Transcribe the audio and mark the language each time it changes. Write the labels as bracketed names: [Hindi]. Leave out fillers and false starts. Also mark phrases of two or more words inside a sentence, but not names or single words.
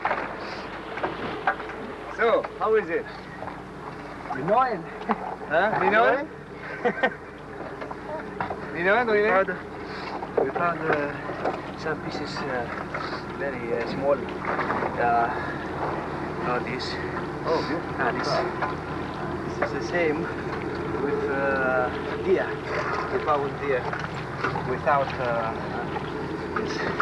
[English] So, how is it? Minoan. Huh? Minoan? Minoan, really? We found some pieces very small. This. Oh, beautiful. This is the same with deer. We found deer without this.